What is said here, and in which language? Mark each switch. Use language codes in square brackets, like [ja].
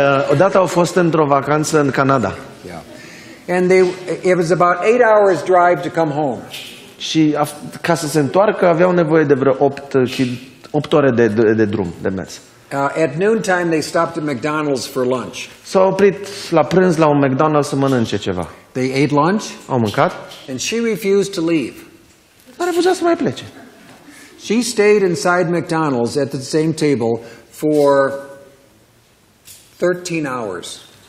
[ro] Odată au fost într-o vacanță în Canada. [en] Yeah. And it was about 8 hours drive to come home. [ro] Și ca să se întoarcă aveau nevoie de vreo 8 ore de drum, de mers. [en] At noontime they stopped at McDonald's for lunch. [ro] S-au oprit la prânz la un McDonald's să mănânce ceva. [en] They ate lunch. [ro] Au mâncat. [en] And she refused to leave. [ro] A refuzat să mai plece. [en] She stayed inside McDonald's at the same table for 13 hours.